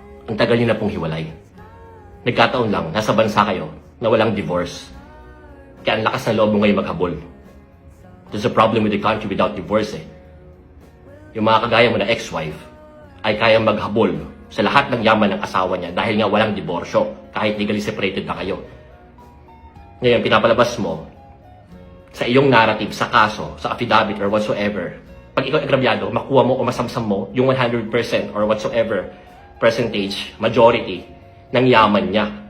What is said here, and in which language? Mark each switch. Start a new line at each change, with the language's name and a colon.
Filipino: Ang tagal niyo na pong hiwalay. Nagkataon lang, nasa bansa kayo na walang divorce. Kaya ang lakas ng loob mo ngayon maghabol.
English: There's a problem with the country without divorce eh.
Filipino: Yung mga kagaya mo na ex-wife ay kayang maghabol sa lahat ng yaman ng asawa niya dahil nga walang diborsyo kahit legally separated na kayo. Ngayon, pinapalabas mo sa iyong narrative, sa kaso, sa affidavit
English: or whatsoever.
Filipino: Pag ikaw agrabyado, makuha mo o masamsam mo yung 100%
English: or whatsoever percentage,
Filipino: majority ng yaman niya.